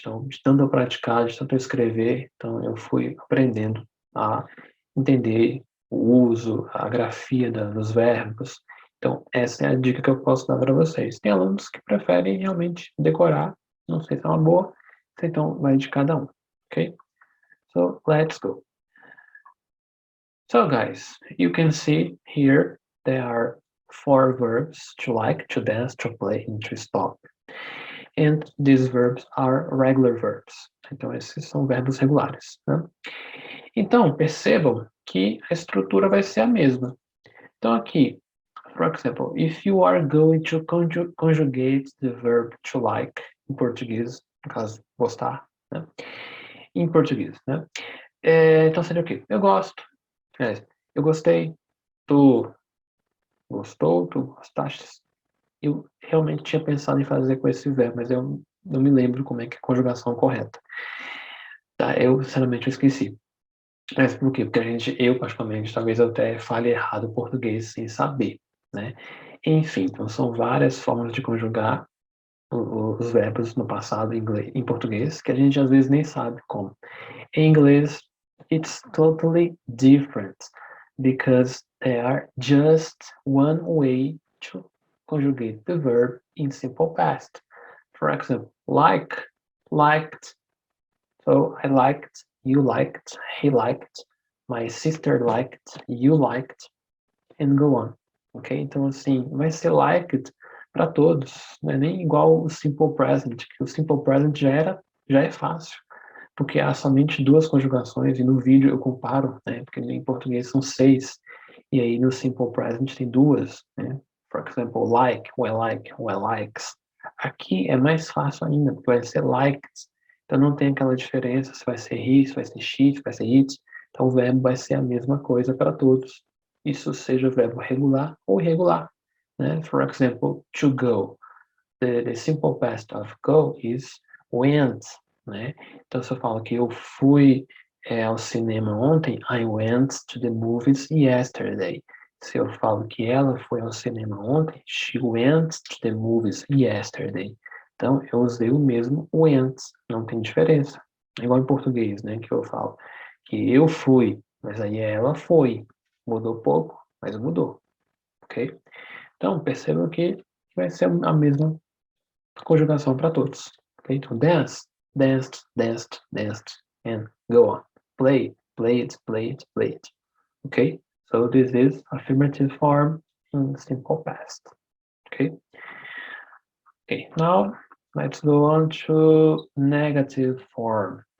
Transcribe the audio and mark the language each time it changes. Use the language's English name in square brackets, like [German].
[Portuguese] Então, de tanto eu praticar, de tanto eu escrever, então eu fui aprendendo a entender o uso, a grafia dos verbos. Então, essa é a dica que eu posso dar para vocês. Tem alunos que preferem realmente decorar, não sei se é uma boa, então vai de cada um, ok? [English] So, let's go. So, guys, you can see here there are 4 verbs: to like, to dance, to play, and to stop. And these verbs are regular verbs. [Portuguese] Então, esses são verbos regulares, né? Então, percebam que a estrutura vai ser a mesma. Então, aqui, [English] for example, if you are going to conjugate the verb to like, [Portuguese] em português, no caso, gostar, né? Em português, né? Então, seria o quê? Eu gosto. Eu gostei. Tu gostou, tu gostaste. Eu realmente tinha pensado em fazer com esse verbo, mas eu não me lembro como é que é a conjugação correta. Tá, eu, sinceramente, eu esqueci. Mas por quê? Porque eu particularmente, talvez eu até fale errado o português sem saber, né? Enfim, então são várias formas de conjugar os verbos no passado em português, que a gente às vezes nem sabe como. Em inglês, [English] it's totally different, because there are just one way to conjugate the verb in simple past. For example, like, liked. So I liked, you liked, he liked, my sister liked, you liked, and go on. Ok? [Portuguese] Então, assim, vai ser liked para todos. Não é nem igual o simple present, que o simple present já é fácil, porque há somente 2 conjugações, e no vídeo eu comparo, né? Porque em português são 6, e aí no simple present tem 2, né? [English] For example, like, who likes. [Portuguese] Aqui é mais fácil ainda, porque vai ser liked. Então não tem aquela diferença se vai ser he, se vai ser she, se vai ser it. Então o verbo vai ser a mesma coisa para todos. Isso seja verbo regular ou irregular, né? [English] For example, to go. The simple past of go is went, né? [Portuguese] Então se eu falo que eu fui ao cinema ontem, [English] I went to the movies yesterday. [Portuguese] Se eu falo que ela foi ao cinema ontem, [English] she went to the movies yesterday. [Portuguese] Então, eu usei o mesmo went, não tem diferença. É igual em português, né, que eu falo que eu fui, mas aí ela foi. Mudou pouco, mas mudou, ok? Então, percebam que vai ser a mesma conjugação para todos. Okay? [English] Então, dance, danced, danced, danced, and go on. Play, played, played, played. Okay? So this is affirmative form in simple past. Okay? Okay, now let's go on to negative form.